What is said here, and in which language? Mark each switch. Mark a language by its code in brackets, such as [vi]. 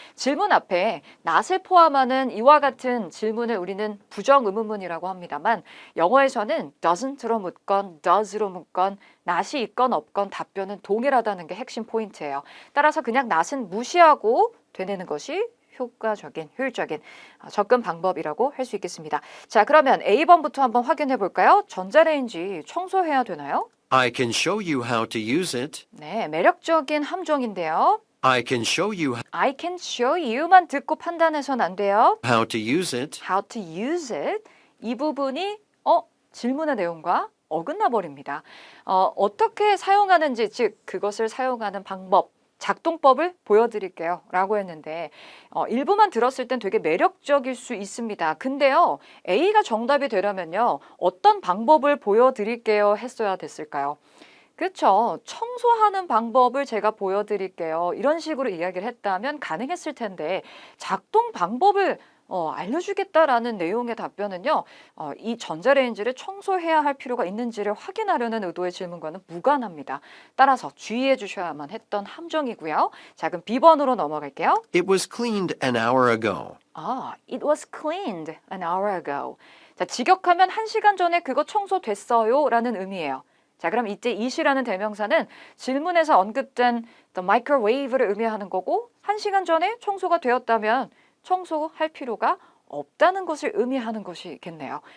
[ko] 질문 앞에 not을 포함하는 이와 같은 질문을 우리는 부정 의문문이라고 합니다만 영어에서는 doesn't로 묻건 does로 묻건 not이 있건 없건 답변은 동일하다는 게 핵심 포인트예요. 따라서 그냥 not은 무시하고 되뇌는 것이 효과적인, 효율적인 접근 방법이라고 할 수 있겠습니다. 자, 그러면 A번부터 한번 확인해 볼까요? 전자레인지 청소해야 되나요? [en] I can show you how to use it. [ko] 네, 매력적인 함정인데요. [en] I can show you I can show you [ko] 만 듣고 판단해서는 안 돼요. [en] how to use it. How to use it. [ko] 이 부분이 질문의 내용과 어긋나 버립니다. 어떻게 사용하는지, 즉 그것을 사용하는 방법, 작동법을 보여드릴게요 라고 했는데 일부만 들었을 땐 되게 매력적일 수 있습니다. 근데요, A가 정답이 되려면요, 어떤 방법을 보여드릴게요 했어야 됐을까요? 그렇죠. 청소하는 방법을 제가 보여드릴게요. 이런 식으로 이야기를 했다면 가능했을 텐데 작동 방법을 알려주겠다라는 내용의 답변은요, 이 전자레인지를 청소해야 할 필요가 있는지를 확인하려는 의도의 질문과는 무관합니다. 따라서 주의해 주셔야만 했던 함정이고요. 자, 그럼 B번으로 넘어갈게요. [en] It was cleaned an hour ago. It was cleaned an hour ago. [ko] 자, 직역하면 1시간 전에 그거 청소됐어요 라는 의미예요. 자, 그럼 이때 it이라는 대명사는 질문에서 언급된 the microwave를 의미하는 거고 1시간 전에 청소가 되었다면 청소할 필요가 없다는 것을 의미하는 것이겠네요.